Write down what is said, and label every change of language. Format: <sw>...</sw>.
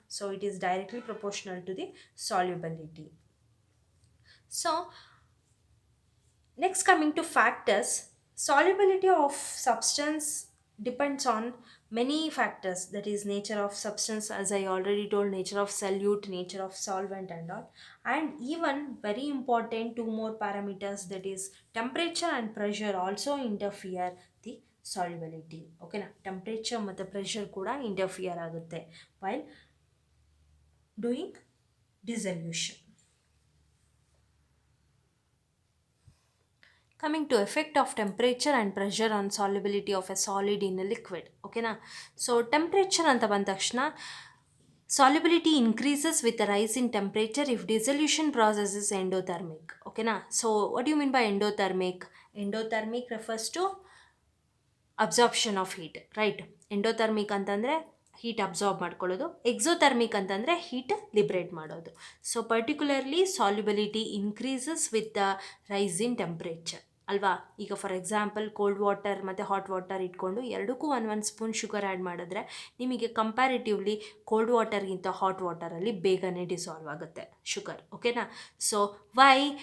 <en>So it is directly proportional to the solubility. So next, coming to factors, solubility of substance depends on many factors, that is nature of substance, as I already told, nature of solute, nature of solvent and all, and even very important 2 more parameters, that is temperature and pressure also interfere the solubility. Okay na. Temperature ಮತ್ತು pressure</en> <kn>ಕೂಡ interfere ಆಗುತ್ತೆ</kn> <en>while doing dissolution. Coming to effect of temperature and pressure on solubility of a solid in a liquid.</en> <kn>ಓಕೆನಾ.</kn> <en>so temperature</en> <kn>ಅಂತ ಬಂದ ತಕ್ಷಣ</kn> <en>solubility increases with the rise in temperature if dissolution process is endothermic. ಓಕೆನಾ. ಸೊ what do you mean by endothermic? Endothermic refers to absorption of heat, right?</en> <kn>Endothermic ಅಂತಂದರೆ heat absorb ಮಾಡ್ಕೊಳ್ಳೋದು, exothermic ಅಂತಂದರೆ heat liberate ಮಾಡೋದು.</kn> <en>So particularly solubility increases with the rise in temperature ಅಲ್ವಾ.</en> <kn>ಈಗ for example cold water ಮತ್ತು hot water ಇಟ್ಕೊಂಡು ಎರಡಕ್ಕೂ ಒಂದು ಸ್ಪೂನ್ ಶುಗರ್ ಆ್ಯಡ್ ಮಾಡಿದ್ರೆ ನಿಮಗೆ ಕಂಪ್ಯಾರಿಟಿವ್ಲಿ ಕೋಲ್ಡ್ ವಾಟರ್ಗಿಂತ ಹಾಟ್ ವಾಟರಲ್ಲಿ ಬೇಗನೆ ಡಿಸಾಲ್ವ್ ಆಗುತ್ತೆ ಶುಗರ್. ಓಕೆನಾ. So Y?</kn>